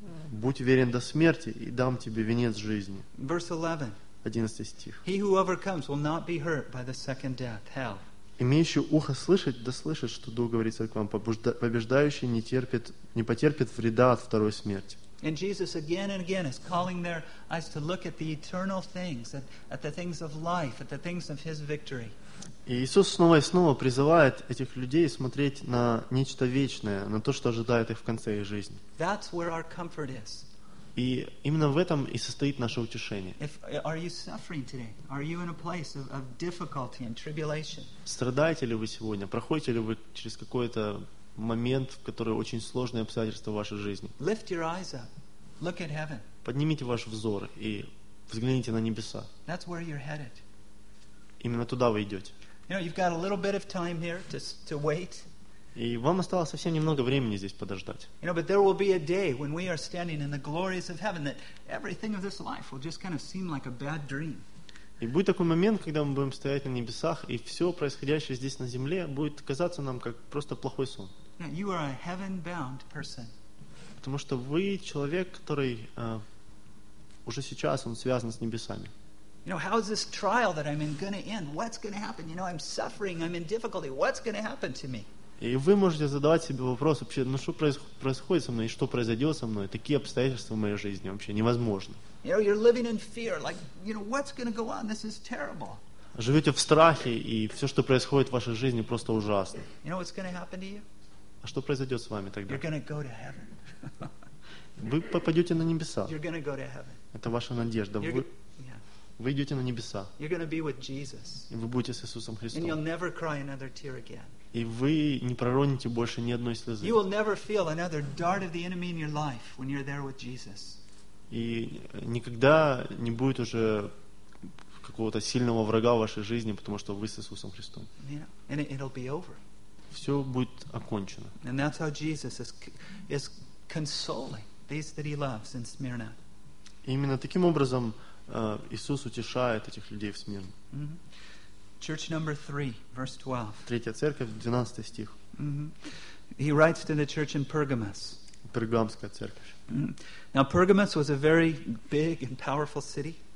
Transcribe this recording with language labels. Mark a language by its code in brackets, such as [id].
[ru] Будь верен до смерти, и дам тебе венец жизни. [en] Verse 11. [ru] Имеющий ухо слышать, да слышит, что Дух говорит церквам. Побеждающий не потерпит вреда от второй смерти. [en] And Jesus again and again is calling their eyes to look at the eternal things, at the things of life, at the things of His victory. [ru] Иисус снова и снова призывает этих людей смотреть на нечто вечное, на то, что ожидает их в конце их жизни. [en] That's where our comfort is. [ru] И именно в этом и состоит наше утешение. [en] Are you suffering today? Are you in a place of difficulty and tribulation? [ru] Страдаете ли вы сегодня? Проходите ли вы через какое-то момент, в который очень сложные обстоятельства в вашей жизни. [en] Lift your eyes up. Look at heaven. [ru] Поднимите ваш взор и взгляните на небеса. [en] That's where you're headed. [ru] Именно туда вы идете. [en] You know, you've got a little bit of time here to wait. [ru] И вам осталось совсем немного времени здесь подождать. [en] You know, but there will be a day when we are standing in the glories of heaven that everything of this life will just kind of seem like a bad dream. [ru] И будет такой момент, когда мы будем стоять на небесах, и все происходящее здесь на земле будет казаться нам как просто плохой сон. [en] Yeah, you are a heaven-bound person. [ru] Потому что вы человек, который уже сейчас он связан с небесами. [en] You know, how is this trial that I'm in going to end? What's going to happen? You know, I'm suffering, I'm in difficulty. What's going to happen to me? [ru] И вы можете задавать себе вопрос вообще, ну что происходит со мной, и что произойдет со мной, такие обстоятельства в моей жизни вообще невозможно. [en] You know, you're living in fear, like, you know, what's going to go on? This is terrible. [ru] Живете в страхе, и все, что происходит в вашей жизни, просто ужасно. [en] You know what's going to happen to you? [ru] А что произойдет с вами тогда? [en] You're going to go to heaven. [ru] Вы попадете на небеса. [en] You're going to go to heaven. [ru] Это ваша надежда. Вы идете на небеса. [en] You're going to be with Jesus. [ru] И вы будете с Иисусом Христом. [en] And you'll never cry another tear again. [ru] и вы не пророните больше ни одной слезы. [en] You will never feel another dart of the enemy in your life when you're there with Jesus. [ru] И никогда не будет уже какого-то сильного врага в вашей жизни, потому что вы с Иисусом Христом. [en] Yeah. And it'll be over. [ru] Все будет окончено. [en] And that's how Jesus is consoling these that he loves in Smyrna. [ru] Именно таким образом Иисус утешает этих людей в Смирне. [en] Mm-hmm. Church number 3, verse 12. [ru] Третья церковь, 12 стих. [en] Mm-hmm. He writes to the church in Pergamos. [ru] Пергамская церковь. Mm-hmm. [en] Now Pergamos was a very big and powerful city.